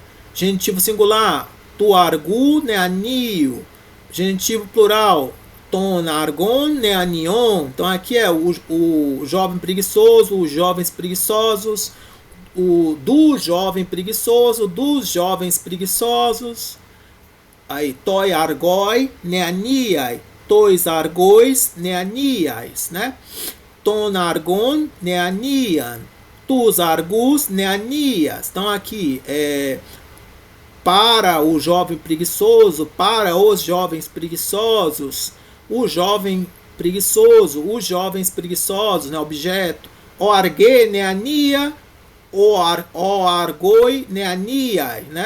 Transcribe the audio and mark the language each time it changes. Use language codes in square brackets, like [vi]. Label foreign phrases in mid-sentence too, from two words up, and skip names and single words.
[pt] Genitivo singular, [el] τοῦ ἀργοῦ νεανίου. [pt] Genitivo plural, [el] τῶν ἀργῶν νεανιῶν. [pt] Então aqui é o jovem preguiçoso, os jovens preguiçosos, do jovem preguiçoso, dos jovens preguiçosos. Aí, [el] τῷ ἀργῷ νεανίᾳ. τοῖς ἀργοῖς νεανίαις, [pt] né? [el] τὸν ἀργὸν νεανίαν. τοὺς ἀργοὺς νεανίας. [pt] Então aqui para o jovem preguiçoso, para os jovens preguiçosos, o jovem preguiçoso, os jovens preguiçosos, né? Objeto. [el] ὦ ἀργὲ νεανία, ὦ ἀργοὶ νεανίαι, né?